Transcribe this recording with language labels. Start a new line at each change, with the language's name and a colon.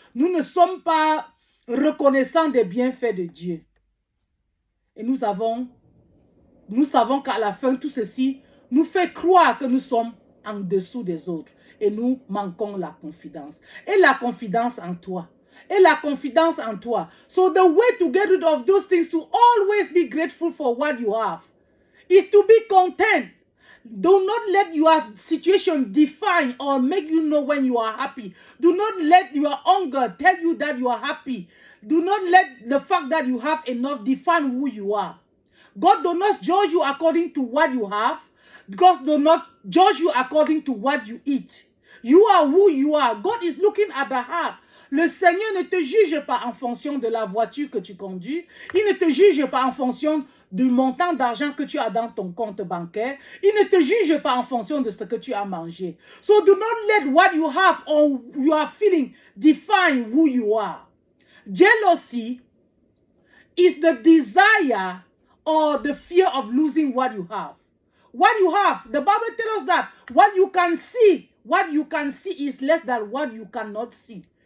French: Nous ne sommes pas reconnaissants des bienfaits de Dieu. Et nous savons qu'à la fin, tout ceci nous fait croire que nous sommes en dessous des autres. Et nous manquons la confidence. Et la confidence en toi. Et la confidence en toi.
English: So the way to get rid of those things, to always be grateful for what you have, is to be content. Do not let your situation define or make you know when you are happy. Do not let your hunger tell you that you are happy. Do not let the fact that you have enough define who you are. God does not judge you according to what you have. God does not judge you according to what you eat. You are who you are. God is looking at the heart.
French: Le Seigneur ne te juge pas en fonction de la voiture que tu conduis. Il ne te juge pas en fonction du montant d'argent que tu as dans ton compte bancaire. Il ne te juge pas en fonction de ce que tu as mangé.
English: So do not let what you have or you are feeling define who you are. Jealousy is the desire or the fear of losing what you have. What you have, the Bible tells us that what you can see is less than what you cannot see.